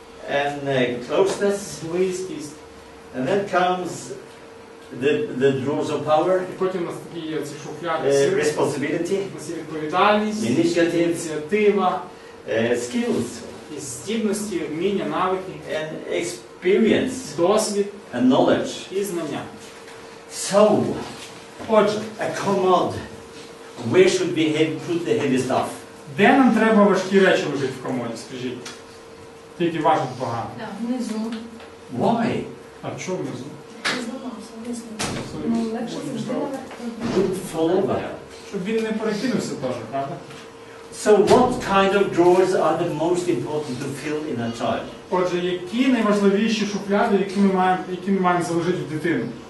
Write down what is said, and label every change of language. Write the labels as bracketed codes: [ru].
[en] and closeness. [uk] близькість. [en] And then comes the drawers of power, [uk] І потім у нас такі є ці шухляди сили, [en] responsibility, [uk] у нас є відповідальність, [en] initiative, [uk] ініціатива, [en] skills, [uk] і здібності, вміння, навики, [en] and experience, [uk] досвід [en] and knowledge. [uk] і знання. [en] So, [uk] Отже, [en] a commode, where should we put the heavy stuff? [uk] де нам треба важкі речі лежать в комоді, скажіть? Тільки важить багато. Внизу. [en] Why? [uk] А чого внизу? Зламався, висновок. Легше завжди наверх. [en] Good fall over. [uk] Щоб він не перекинувся теж, правда? [en] So what kind of drawers are the most important to fill in a child? [uk] Отже, які найважливіші шухляди, які ми маємо заложити в дитину?